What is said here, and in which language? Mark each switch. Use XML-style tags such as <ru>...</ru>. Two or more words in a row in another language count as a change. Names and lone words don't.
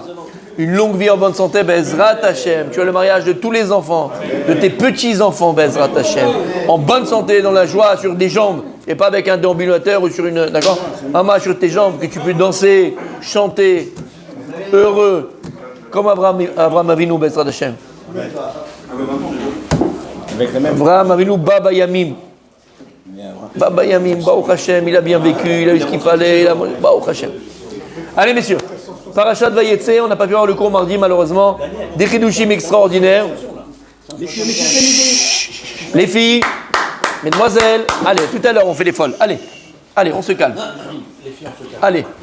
<fr>Une longue vie en bonne santé,</fr> <he>בעזרת השם.</he> <fr>Tu as le mariage de tous les enfants, de tes petits-enfants,</fr> <he>בעזרת השם.</he> <fr>En bonne santé, dans la joie, sur des jambes, et pas avec un déambulateur ou sur une... D'accord? Maman, sur tes jambes, que tu peux danser, chanter, heureux, comme Avraham Avinu,</fr> <he>בעזרת השם. אברהם אבינו, בא בימים. בא בימים, ברוך השם,</he> <fr>il a bien vécu, il a eu ce qu'il fallait,</fr> <he>ברוך השם.</he> <fr>Allez, messieurs. Parashat Vayetze, on n'a pas pu avoir le cours mardi malheureusement. Des chidushim extraordinaires. Les filles, mesdemoiselles, allez, tout à l'heure on fait les folles. Allez, on se calme. Allez.</fr>